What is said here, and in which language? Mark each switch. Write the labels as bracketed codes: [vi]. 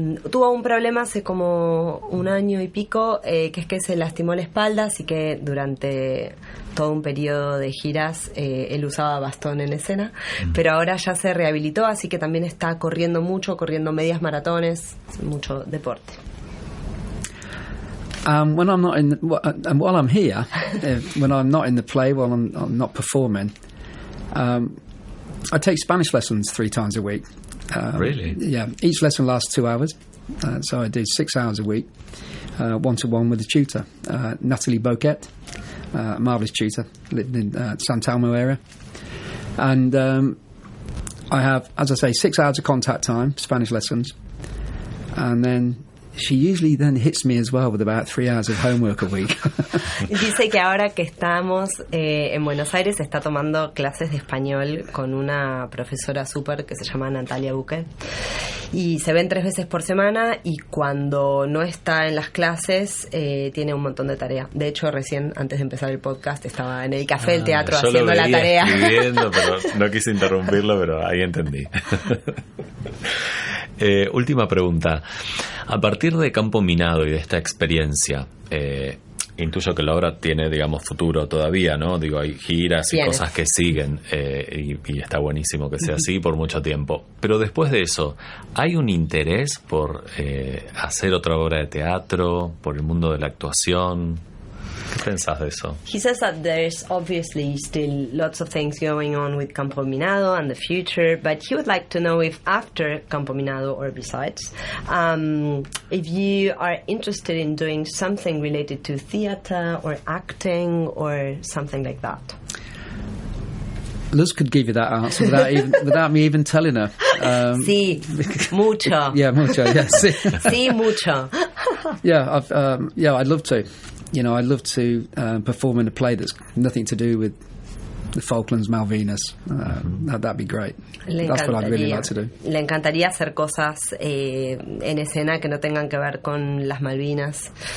[es] Tuvo un problema hace como 1 año y pico, que es que se lastimó la espalda, así que durante todo un periodo de giras él usaba bastón en escena, pero ahora ya se rehabilitó, así que también está corriendo mucho, corriendo medias maratones, mucho deporte. [en] When I'm not while I'm here, when I'm not in the play, while I'm not performing, I take Spanish lessons 3 times a week. Really? Yeah. Each lesson lasts 2 hours, so I do 6 hours a week, 1-to-1 with a tutor, Natalie Boquet. Marvellous tutor, lived in San Telmo area. And I have, as I say, 6 hours of contact time, Spanish lessons. And then she usually then hits me as well with about 3 hours of homework a week. [es] Dice que ahora que estamos en Buenos Aires está tomando clases de español con una profesora súper que se llama Natalia Buque, y se ven 3 veces por semana, y cuando no está en las clases tiene un montón de tarea. De hecho, recién antes de empezar el podcast estaba en el café del teatro haciendo la tarea. Escribiendo, pero no quise interrumpirlo, pero ahí entendí. Última pregunta. A partir de Campo Minado y de esta experiencia, intuyo que la obra tiene, digamos, futuro todavía, ¿no? Digo, hay giras y cosas que siguen, y está buenísimo que sea así por mucho tiempo. Pero después de eso, ¿hay un interés por hacer otra obra de teatro, por el mundo de la actuación? ¿Qué pensás de eso? [en] He says that there's obviously still lots of things going on with Campo Minado and the future, but he would like to know if after Campo Minado or besides, if you are interested in doing something related to theater or acting or something like that. Luz could give you that answer without me even telling her. [es] Sí, mucho. [en] Yeah, [es] mucho. [en] Yeah, [es] sí. Sí, mucho. [en] Yeah, I'd love to. You know, I'd love to perform in a play that's nothing to do with the Falklands, Malvinas. That'd be great. That's what I'd really like to do. [es] Le encantaría hacer cosas en escena que no tengan que ver con las Malvinas.